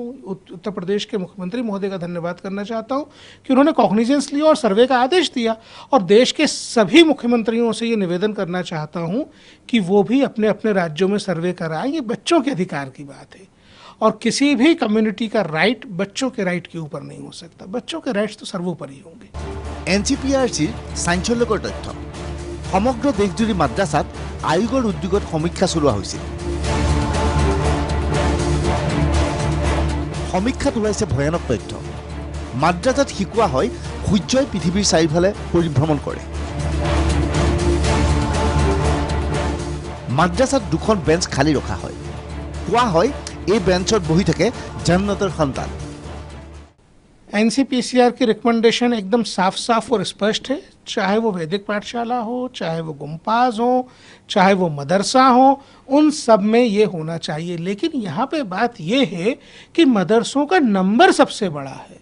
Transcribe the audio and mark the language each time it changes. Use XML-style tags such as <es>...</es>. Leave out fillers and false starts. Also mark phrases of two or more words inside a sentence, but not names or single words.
<hi>उत्तर प्रदेश के मुख्यमंत्री महोदय का धन्यवाद करना चाहता हूँ कि उन्होंने कॉग्निजेंस लिया और सर्वे का आदेश दिया। और देश के सभी मुख्यमंत्रियों से ये निवेदन करना चाहता हूँ कि वो भी अपने अपने राज्यों में सर्वे कराएं। ये बच्चों के अधिकार की बात है और किसी भी कम्युनिटी का राइट बच्चों के राइट के ऊपर नहीं हो सकता। बच्चों के राइट्स तो सर्वोपरि होंगे।</hi> <as>NCPRCৰ চাঞ্চল্যকৰ তথ্য। সমগ্ৰ দেশজুৰি মাদ্ৰাছাত আয়োগৰ উদ্যোগত সমীক্ষা চলোৱা হৈছিল। সমীক্ষাত ওলাইছে ভয়ানক তথ্য। মাদ্ৰাছাত শিকোৱা হয় সূৰ্যই পৃথিৱীৰ চাৰিওফালে পৰিভ্ৰমণ কৰে। মাদ্ৰাছাত 2খন বেঞ্চ খালী ৰখা হয়। কোৱা হয় এই বেঞ্চত বহি থাকে জান্নাতৰ সন্তান।</as> <hi>NCPCR की रिकमेंडेशन एकदम साफ साफ और स्पष्ट है। चाहे वो वैदिक पाठशाला हो, चाहे वो गुम्पाज हो, चाहे वो मदरसा हो, उन सब में ये होना चाहिए। लेकिन यहाँ पे बात ये है कि मदरसों का नंबर सबसे बड़ा है।</hi>